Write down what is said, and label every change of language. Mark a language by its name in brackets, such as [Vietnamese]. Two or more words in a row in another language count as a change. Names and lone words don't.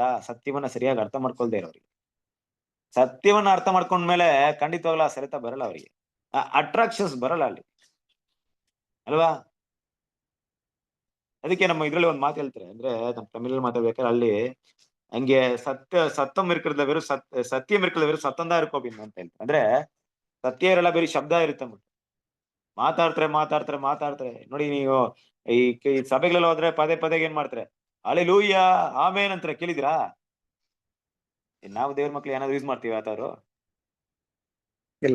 [Kannada] ಸತ್ಯವನ್ನ ಸರಿಯಾಗಿ ಅರ್ಥ ಮಾಡ್ಕೊಳ್ದೇ ಇರೋರಿಗೆ. ಸತ್ಯವನ್ನ ಅರ್ಥ ಮಾಡ್ಕೊಂಡ್ಮೇಲೆ ಖಂಡಿತವಾಗ್ಲೂ ಆ ಸೆಳೆತ ಬರಲ್ಲ ಅವರಿಗೆ, ಆ ಅಟ್ರಾಕ್ಷನ್ಸ್ ಬರಲ್ಲ ಅಲ್ಲಿ ಅಲ್ವಾ. ಅದಕ್ಕೆ ನಮ್ಮ ಇದ್ರಲ್ಲಿ ಒಂದು ಮಾತು ಹೇಳ್ತಾರೆ, ಅಂದ್ರೆ ನಮ್ಮ ತಮಿಳಲ್ಲಿ ಮಾತಾಡ್ಬೇಕಾದ್ರೆ ಅಲ್ಲಿ ಹಂಗೆ ಸತ್ಯಂ [Tamil] இருக்கிறதுல வெறும் சத்தியம் இருக்கிறதுல வெறும் சத்தம் தான் இருக்கும் அப்படின்னு [Kannada] ಅಂತ ಹೇಳ್ತಾರೆ. ಅಂದ್ರೆ ಸತ್ಯ ಇರಲ್ಲ, ಬರೀ ಶಬ್ದ ಇರುತ್ತೆ. ಮಾತಾಡ್ತಾರೆ ನೋಡಿ. ನೀವು ಈ ಸಭೆಗಳೆಲ್ಲ ಹೋದ್ರೆ ಪದೇ ಪದೇ ಏನ್ ಮಾಡ್ತಾರೆ, ಹಲ್ಲೆಲೂಯ ಆಮೇನ್ ಅಂತಾರೆ, ಕೇಳಿದಿರಾ? ನಾವು ದೇವ್ರ ಮಕ್ಳು ಏನಾದ್ರು ಯೂಸ್ ಮಾಡ್ತೀವಿ ಆತವ್ರು? ಇಲ್ಲ